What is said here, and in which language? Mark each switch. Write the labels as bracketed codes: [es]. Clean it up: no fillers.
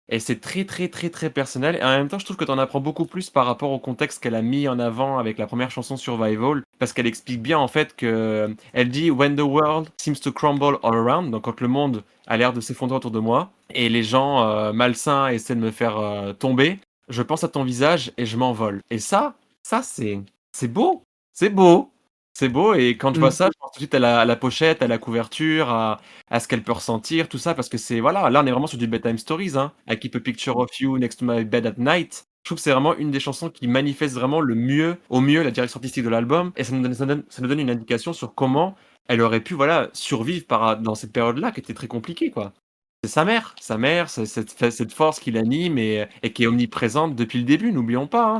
[fr] Et c'est très très très très personnel. Et en même temps, je trouve que tu en apprends beaucoup plus par rapport au contexte qu'elle a mis en avant avec la première chanson Survival, parce qu'elle explique bien en fait que elle dit [en] When the world seems to crumble all around, [fr] donc quand le monde a l'air de s'effondrer autour de moi et les gens malsains essaient de me faire tomber, je pense à ton visage et je m'envole. Et ça c'est beau, c'est beau, c'est beau. Et quand je vois mm. ça, je pense tout de suite à la pochette, à la couverture, à ce qu'elle peut ressentir, tout ça, parce que c'est voilà, là on est vraiment sur du bedtime stories, hein. [en] I keep a picture of you next to my bed at night. [fr] Je trouve que c'est vraiment une des chansons qui manifeste vraiment au mieux la direction artistique de l'album, et ça nous donne une indication sur comment elle aurait pu voilà survivre dans cette période-là qui était très compliquée quoi. C'est sa mère, c'est cette force qui l'anime et qui est omniprésente depuis le début, n'oublions pas, hein.